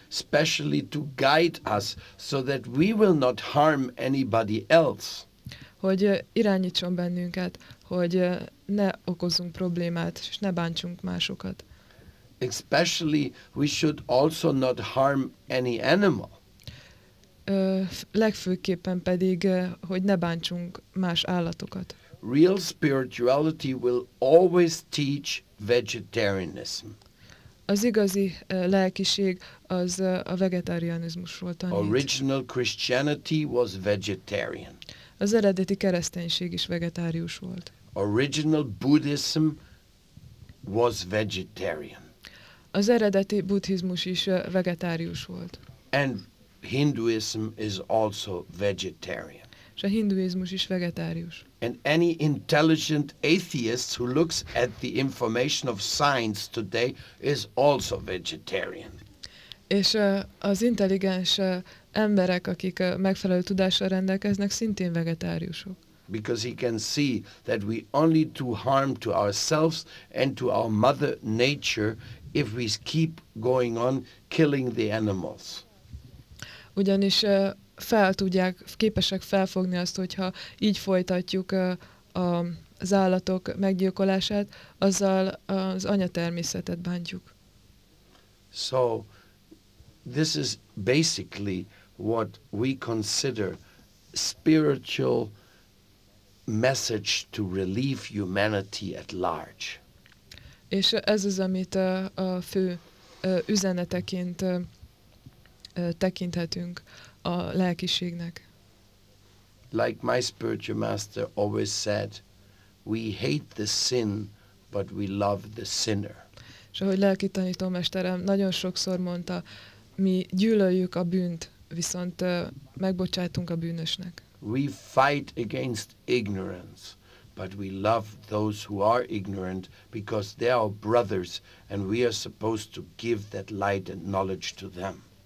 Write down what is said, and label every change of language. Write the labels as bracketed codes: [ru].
[en] Especially to guide us so that we will not harm anybody else. [hu] Hogy irányítson bennünket, hogy ne okozzunk problémát, és ne bántsunk másokat. [en] Especially we should also not harm any animal. [hu] Legfőképpen pedig, hogy ne bántsunk más állatokat. [en] Real spirituality will always teach vegetarianism. [hu] Az igazi lelkiség az a vegetarianizmusról tanít. [en] Original Christianity was vegetarian. [hu] Az eredeti kereszténység is vegetárius volt. [en] Original Buddhism was vegetarian. [hu] Az eredeti buddhizmus is vegetárius volt. [en] And Hinduism is also vegetarian. [hu] És a hinduizmus is vegetárius. [en] And any intelligent atheist who looks at the information of science today is also vegetarian. [hu] És az intelligens emberek, akik megfelelő tudással rendelkeznek, szintén vegetáriusok. [en] Because he can see that we only do harm to ourselves and to our mother nature if we keep going on killing the animals. [hu] Ugyanis fel tudják, képesek felfogni azt, hogyha így folytatjuk az állatok meggyilkolását, azzal az anyatermészetet bántjuk. [en] So, this is basically what we consider spiritual message to relieve humanity at large. [hu] És ez az, amit a fő üzeneteként tekinthetünk a lelkiségnek. [en] Like my spiritual master always said, we hate the sin, but we love the sinner. [hu] És ahogy lelki tanítómesterem nagyon sokszor mondta, mi gyűlöljük a bűnt, viszont megbocsátunk a bűnösnek. [en] We fight against ignorance, but we love those who are ignorant because they are brothers and we are supposed to give that light and knowledge to them.